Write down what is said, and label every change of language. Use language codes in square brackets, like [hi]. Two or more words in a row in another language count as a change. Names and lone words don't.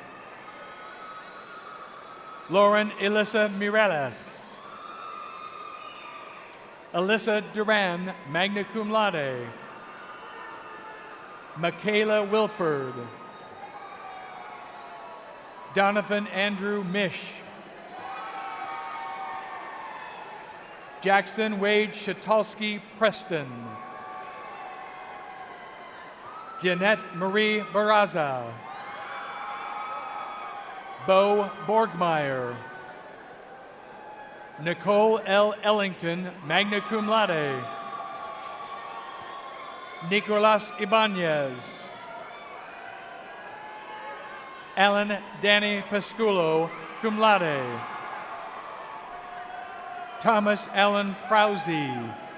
[en] Lauren Elissa Mireles. Alyssa Duran, [la] magna cum laude. [en] Michaela Wilford. Donovan Andrew Mish. Jackson Wade Shatalski Preston. Jeanette Marie Barraza. Bo Borgmeyer. Nicole L. [la] Ellington, magna cum laude. [en] Nicolas Ibanez. Alan Danny Pasculo, [la] cum laude. [en] Thomas Allen Prowsey.